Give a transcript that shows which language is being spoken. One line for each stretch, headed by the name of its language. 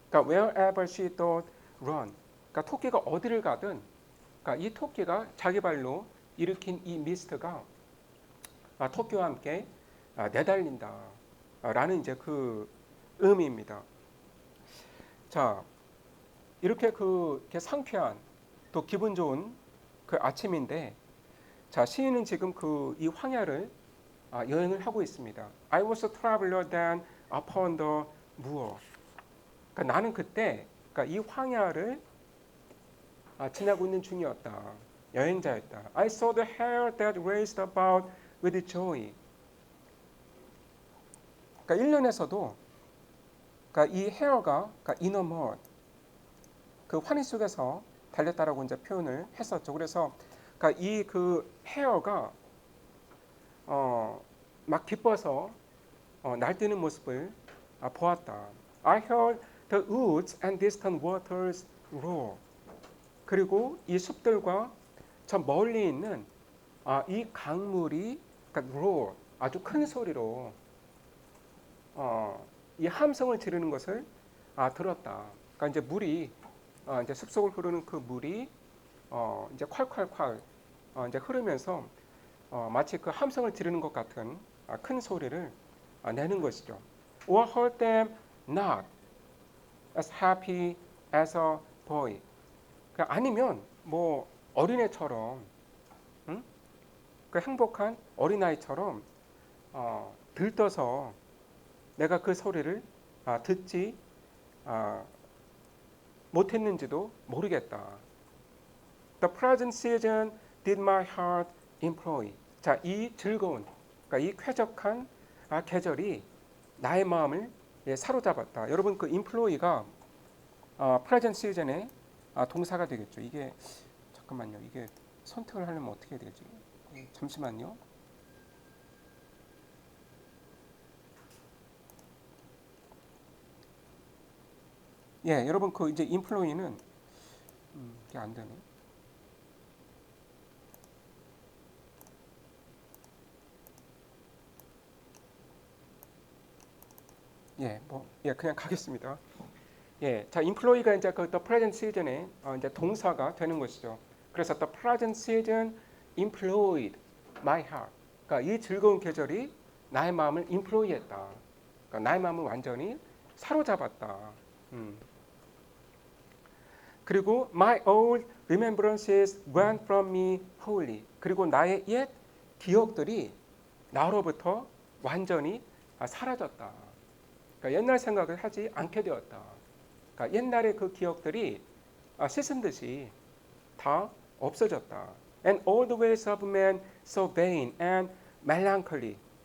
Korean: 그러니까
English: wherever she doth run.
Korean: 그러니까 토끼가 어디를 가든, 그러니까 이 토끼가 자기 발로 일으킨 이 미스트가 토끼와 함께 내달린다라는 이제 그 의미입니다. 자, 이렇게 이렇게 상쾌한 또 기분 좋은 그 아침인데, 자, 시인은 지금 그 이 황야를 여행을 하고 있습니다.
English: I was a traveler then upon the moor.
Korean: 그러니까 나는 그때 그러니까 이 황야를 지나고 있는 중이었다. 여행자였다.
English: I saw the hare that raced about with joy.
Korean: 그러니까 1년에서도 그러니까 이 헤어가 그러니까
English: in a mud,
Korean: 그 환희 속에서 달렸다라고 이제 표현을 했었죠. 그래서 그러니까 이 그 헤어가 막 기뻐서 날뛰는 모습을 보았다.
English: I heard the woods and distant waters roar.
Korean: 그리고 이 숲들과 저 멀리 있는 이 강물이 그러니까 roar, 아주 큰 소리로 이 함성을 지르는 것을 들었다. 그러니까 이제 물이 이제 숲속을 흐르는 그 물이 이제 콸콸콸 이제 흐르면서 마치 그 함성을 지르는 것 같은 큰 소리를 내는 것이죠.
English: Or heard them not as happy as a boy.
Korean: 그러니까 아니면 뭐 어린애처럼, 응? 그 행복한 어린아이처럼 들떠서 내가 그 소리를 듣지 못했는지도 모르겠다.
English: The present season did my heart employ.
Korean: 자, 이 즐거운, 그러니까 이 쾌적한 계절이 나의 마음을 사로잡았다. 여러분 그 employ가 present season의 동사가 되겠죠. 이게 잠깐만요. 이게 선택을 하려면 어떻게 해야 되지? 잠시만요. 예, 여러분 그 이제 employ는 이게 안 되네. 그냥 가겠습니다. 예, 자, employ가 이제 그 the present season의 이제 동사가 되는 것이죠. 그래서
English: the present season employed my heart.
Korean: 그러니까 이 즐거운 계절이 나의 마음을 employ했다. 그러니까 나의 마음을 완전히 사로잡았다. 그리고
English: my old remembrances went from me wholly.
Korean: 그리고 나의 옛 기억들이 나로부터 완전히 사라졌다. 그러니까 옛날 생각을 하지 않게 되었다. 그러니까 옛날의 그 기억들이 씻은 듯이 다 없어졌다.
English: And all the ways of man so vain and melancholy.